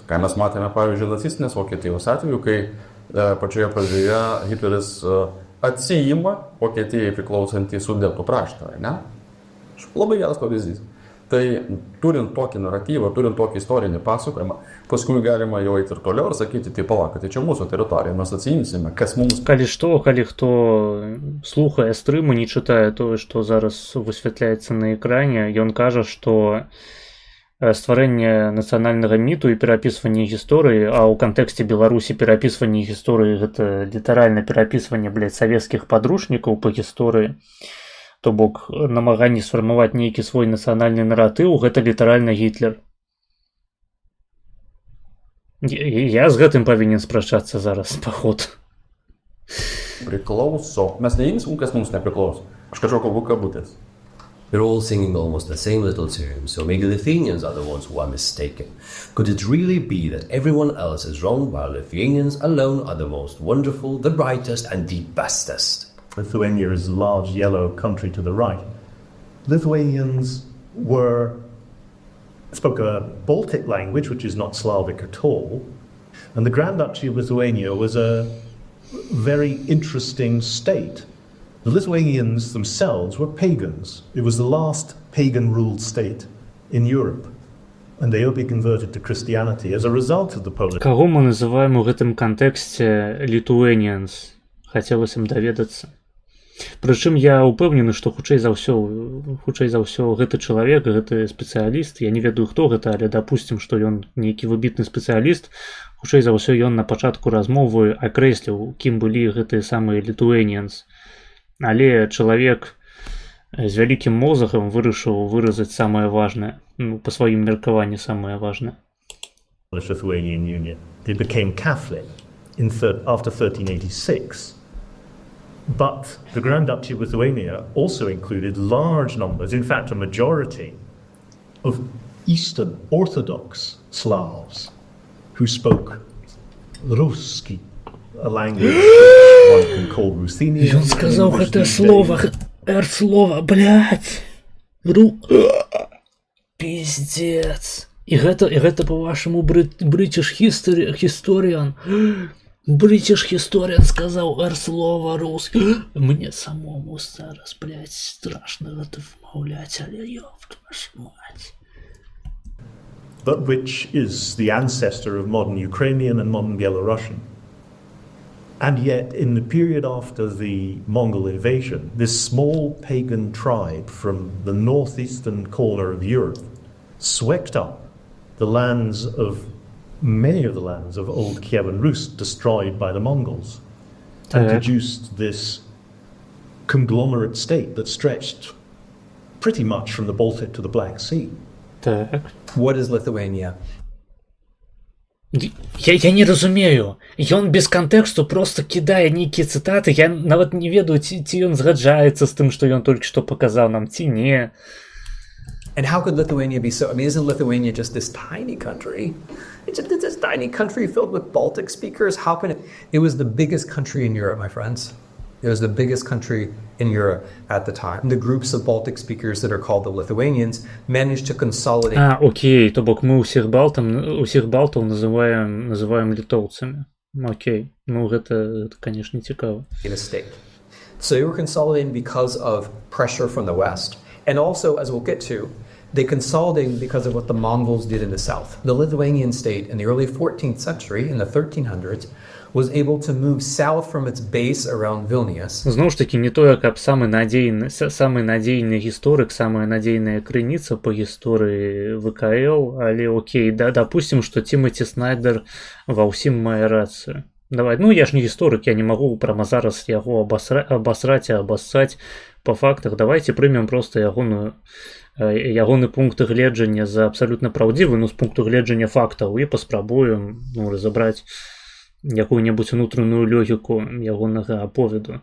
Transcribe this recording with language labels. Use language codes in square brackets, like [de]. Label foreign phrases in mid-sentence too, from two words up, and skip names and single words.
[lt] Ką mes matėme, pavyzdžiui, nacistinės Vokietijos atveju, kai pačioje pradžioje Hitleris atsijima Vokietijai priklausantį Sudetų kraštą, ne? Labai geras pavyzdys. Tai turint tokį naratyvą, turint tokį istorinį pasakojimą, paskui galima jau eiti ir toliau ir sakyti, tai palauk, tai čia mūsų teritorija, mes atsijimsime, kas mums... [be] Калі хто слухае стрыму, не чытае тое, што зараз высвятляецца на экране, ён кажа, што стварэнне нацыянальнага міту і перапісванне гісторыі, а ў кантэксце Беларусі перапісванне гісторыі гэта літаральна перапісванне, блядь, савецкіх падручнікаў па гісторыі, то бок намаганне сфармаваць нейкі свой нацыянальны наратыў, гэта літаральна Гітлер. Я з гэтым павінен спрачацца зараз, паход. [lt] Priklauso. Mes neimsim, kas mums nepriklauso. Aš kažko kalbu kabutės. [en] We're all singing almost the same little tune, so maybe Lithuanians are the ones who are mistaken. Could it really be that everyone else is wrong while Lithuanians alone are the most wonderful, the brightest and the bestest? Lithuania is a large yellow country to the right. Lithuanians spoke a Baltic language, which is not Slavic at all, and the Grand Duchy of Lithuania was a very interesting state. The Lithuanians themselves were pagans. It was the last pagan-ruled state in Europe, and they only converted to Christianity as a result of the Polish. [be] Каго мы называем у гэтым кантэксце Lithuanians? Хацелася б даведацца. Прычым я ўпэўнены, што хутчэй за ўсё гэты чалавек, гэты спецыяліст, я не ведаю хто гэта, але дапусцім, што ён нейкі выбітны спецыяліст, хутчэй за ўсё ён на пачатку размовы акрэсліў, кім былі гэтыя самыя Lithuanians. Але чалавек з вялікім мозгам вырашыў выразаць самае важнае, па сваім меркаванні самае важнае. [en] Lithuanian Union. They became Catholic after 1386. But the Grand Duchy of Lithuania also included large numbers, in fact a majority, of Eastern Orthodox Slavs who spoke Ruski, a language one can call Ruthenian. [be] Ён сказаў гэтае слово, слово, блядь. Пиздец. І гэта по-вашаму [en] British Historian. British Historian [be] сказаў [ru] слово русский. [be] Мне самому зараз, блядь, страшно гэта вымаўляць, але [ru] ёб твою мать. [en] But which is the ancestor of modern Ukrainian and modern Belarusian. And yet, in the period after the Mongol invasion, this small pagan tribe from the northeastern corner of Europe swept up many of the lands of old Kievan Rus destroyed by the Mongols and produced this conglomerate state that stretched pretty much from the Baltic to the Black Sea. What is Lithuania? [be] Я не разумею. Ён без кантэксту просто кідае нейкія цытаты. Я нават не ведаю, ці ён згаджаецца з тым, што ён толькі што паказаў нам, ці не. [en] And how could Lithuania be so? I mean, isn't Lithuania just this tiny country? It's this tiny country filled with Baltic speakers. How can it? It was the biggest country in Europe, my friends. It was the biggest country in Europe at the time. The groups of Baltic speakers that are called the Lithuanians managed to consolidate. [be] Окей, то бок мы усіх балтаў называем літоўцамі. Окей, гэта, конечно, цікава. [en] In a state. So they were consolidating because of pressure from the West. And also, as we'll get to, they consolidated because of what the Mongols did in the south. The Lithuanian state in the early 14th century, in the 1300s, was able to move south from its base around Vilnius. [be] Зноў ж такі, не тое, каб самы надзейны гісторык, самая надзейная крыніца па гісторыі ВКЛ, але окей, дапусцім, што Тимати Снайдер ва ўсім мае рацыю. Давай, я ж не гісторык, я не магу прямо зараз яго абасраць і абассаць па фактах. Давайте прымем проста ягоны пункт гледжання за абсалютна праўдзівы, з пункту гледжання фактаў і паспрабуем разабраць якую-небудзь унутраную логіку ягонага аповеду.